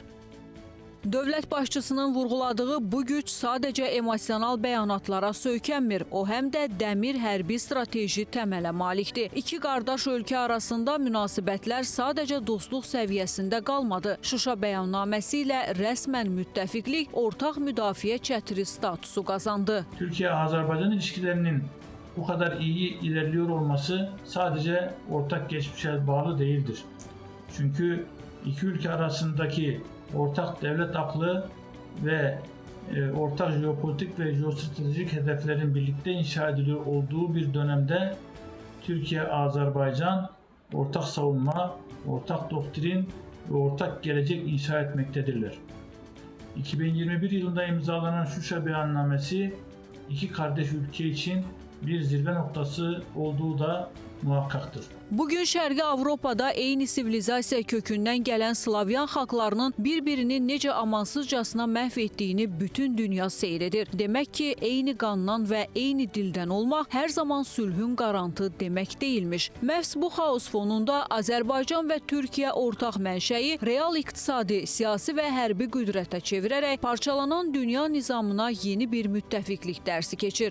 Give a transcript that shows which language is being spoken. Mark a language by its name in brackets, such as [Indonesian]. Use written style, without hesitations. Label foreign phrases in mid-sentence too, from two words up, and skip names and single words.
[Azerbaijani] Dövlət başçısının vurğuladığı bu güc sadəcə emosional bəyanatlara söykənmir. O, həm də dəmir hərbi strateji təmələ malikdir. İki qardaş ölkə arasında münasibətlər sadəcə dostluq səviyyəsində qalmadı. Şuşa bəyannaməsi ilə rəsmən müttəfiqlik, ortaq müdafiə çətiri statusu qazandı. [Turkish] Türkiye-Azerbaycan ilişkilerinin bu kadar iyi ilerliyor olması sadece ortak geçmişe bağlı değildir. Çünkü iki ülke arasındaki ortak devlet aklı ve ortak jeopolitik ve jeostratejik hedeflerin birlikte inşa ediliyor olduğu bir dönemde Türkiye-Azerbaycan ortak savunma, ortak doktrin ve ortak gelecek inşa etmektedirler. 2021 yılında imzalanan Şuşa beyannamesi iki kardeş ülke için bir zirve noktası olduğu da muhakkaktır. [Azerbaijani] Bugün Şərqi Avropada eyni sivilizasiya kökündən gələn Slavyan xalqlarının bir-birini necə amansızcasına məhv etdiyini bütün dünya seyr edir. Demək ki, eyni qandan və eyni dildən olmaq hər zaman sülhün qarantı demək deyilmiş. Məhz bu xaos fonunda Azərbaycan və Türkiyə ortaq mənşəyi real iqtisadi, siyasi və hərbi qüdrətə çevirərək parçalanan dünya nizamına yeni bir müttəfiqlik dərsi keçir.